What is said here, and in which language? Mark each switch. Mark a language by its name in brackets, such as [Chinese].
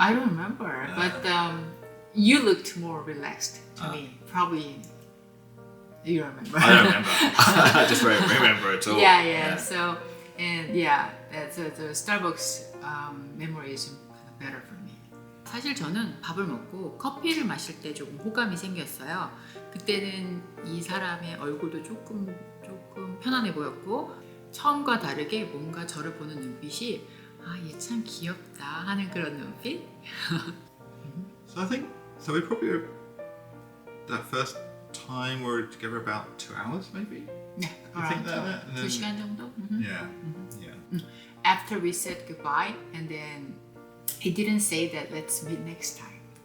[English] I don't remember, but you looked more relaxed to me. Probably you remember. I don't remember. I just don't remember at all. Yeah. So, and yeah, that's the Starbucks memory is kind of better for me. [Korean] 사실 저는 밥을 먹고 커피를 마실 때 조금 호감이 생겼어요. 그때는 이 사람의 얼굴도 조금 편안해 보였고 처음과 다르게 뭔가 저를 보는 눈빛이 얘 참 귀엽다 하는 그런 눈빛. [English] So I think we probably that first time we were together about 2 hours maybe. [Korean] 네, [English] I think that. [Korean] 2시간 정도. [English] Yeah. After we said goodbye, and then he didn't say that let's meet next time.